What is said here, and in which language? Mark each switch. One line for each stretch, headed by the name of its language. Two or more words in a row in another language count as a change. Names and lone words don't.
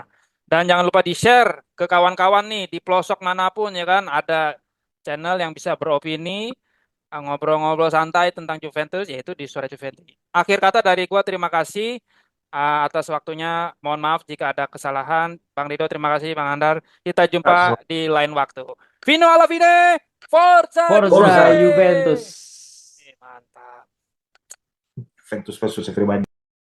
Indonesian: Dan jangan lupa di-share ke kawan-kawan nih di pelosok manapun ya kan ada channel yang bisa beropini ngobrol-ngobrol santai tentang Juventus yaitu di Suara Juventus. Akhir kata dari gua terima kasih atas waktunya. Mohon maaf jika ada kesalahan. Bang Rido terima kasih, Bang Andar. Kita jumpa di lain waktu.
Italian: Fino alla fine, Forza Forza Juve! Juventus.
Indonesian: Mantap.
English: Juventus versus everybody.